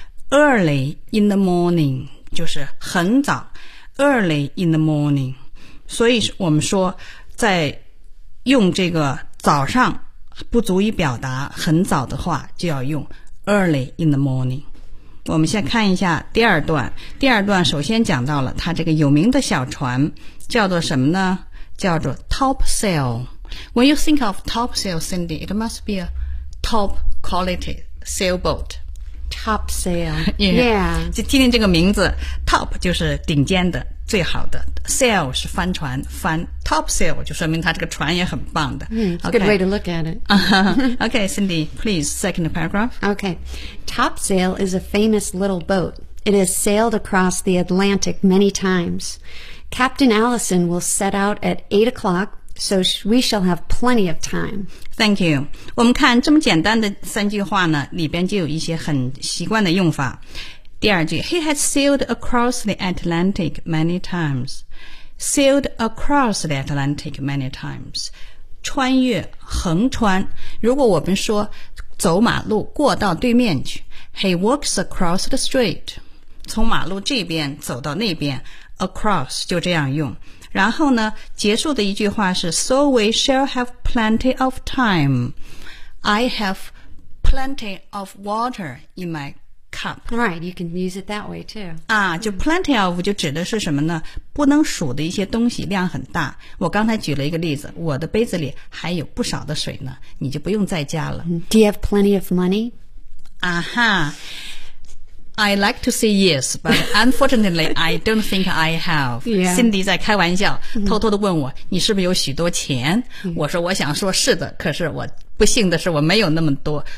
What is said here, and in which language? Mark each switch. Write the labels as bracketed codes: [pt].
[en] Early in the morning [zh] 就是很早 Early in the morning， 所以我们说在用这个早上不足以表达很早的话就要用 Early in the morning。我们先看一下第二段，第二段首先讲到了他这个有名的小船叫做什么呢？叫做 Topsail。 [en] When you think of Topsail, Cindy, it must be a top quality sailboat Top sail. Yeah. Yeah. [zh] 就听听这个名字 Top 就是顶尖的最好的 Sail 是帆船帆 Top sail 就说明它这个船也很棒的、 [en] mm, okay. Good way to look at it. Okay, Cindy, please, second paragraph. Okay. Top sail is a famous little boat. It has sailed across the Atlantic many times. Captain Allison will set out at 8 o'clock. So we shall have plenty of time. Thank you. [zh] 我们看这么简单的三句话呢，里边就有一些很习惯的用法。第二句 [en] ,He has sailed across the Atlantic many times. Sailed across the Atlantic many times. [zh] 穿越横穿，如果我们说走马路过到对面去 [en] ,He walks across the street. [zh] 从马路这边走到那边 ,across 就这样用。然后呢结束的一句话是 [en] So we shall have plenty of time. I have plenty of water in my cup. Right, you can use it that way too. [zh] 啊，就 plenty of 就指的是什么呢？不能数的一些东西，量很大。我刚才举了一个例子，我的杯子里还有不少的水呢，你就不用再加了。 [en] Do you have plenty of money? 啊哈。 I like to say yes, but unfortunately, I don't think I have. Yeah. [zh] Cindy 在开玩笑、mm-hmm. 偷偷地问我你是不是有许多钱、mm-hmm. 我说我想说是的，可是我不幸的是我没有那么多。